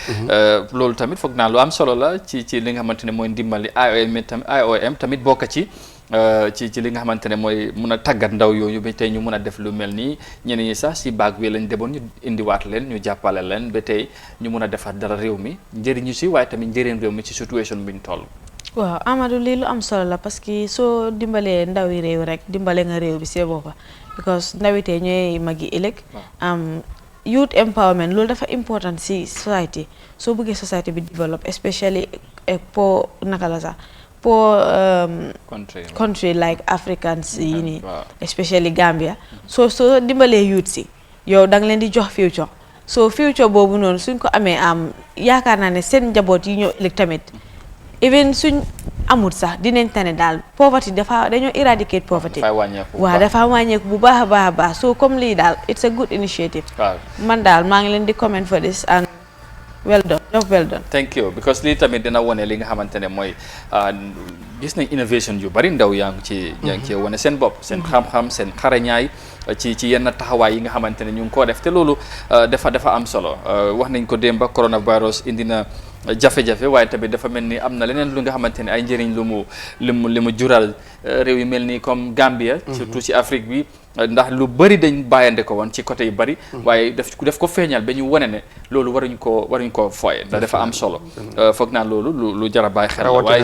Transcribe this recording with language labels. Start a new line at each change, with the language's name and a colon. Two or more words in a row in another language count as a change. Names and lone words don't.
Wolof: loolu tamit foog naa lu am solo la ci li nga xamante ne mooy ndimbali IOM tamit bokk ci li nga xamante ne mooy mun a tàggat ndaw yooyu ba tey ñu mun a def lu mel nii ñeneen ñi sax si baag wi lañ demoon ñu indiwaat leen ñu jàppale leen ba tey ñu mun a defaat dara réew mi njëriñu si waaye tamit njëriñ réew mi ci situation bi ñu toll. waaw Amadou lii lu am solo la
French: parce que
Wolof: soo dimbalee ndaw yi réew rek dimbale nga réew bi see boppa because ndawitee ñooy magi ëllëg
English: youth empowerment
Wolof: loolu dafa important si society soo bëggee society bi
English: develop especially
Wolof: pour naka la sax pour
English: country like Africans
Wolof: yi nii especially Gambia soo dimbalee youth si yow da nga leen di jox
English: future so future
Wolof: boobu noonu suñ ko amee yaakaar naa ne seen njaboot yi ñëw ëllëg tamit even suñ amul sax dinañ tane daal poverty dañoo eradicate poverty waaw dafa wàññeeku bu baax a baax so comme lii daal
English: it's a good initiative
Wolof: man daal maa ngi leen di
English: comment for this and well done job well done. Thank you
Wolof: because lii tamit dina wone li nga xamante ne mooy gis nañ innovation yu bari ndaw yaa ngi ci wone seen bopp seen xam-xam seen xarañaay ci yenn taxawaay yi nga xamante ne ñu ngi koo def te loolu dafa am solo wax nañ ko démb ba coronavirus indi na jafe-jafe waaye tamit dafa mel ni am na leneen lu nga xamante ne ay njëriñ lu mu jural réew yi mel ni comme Gambia surtout ci Afrique bi ndax lu bari dañ bàyyande ko woon ci côté yu bari waaye def ko feeñal ba ñu wane ne loolu waruñ ko fooye ndax dafa am solo foog naa loolu lu jar a bàyyi xel la waaye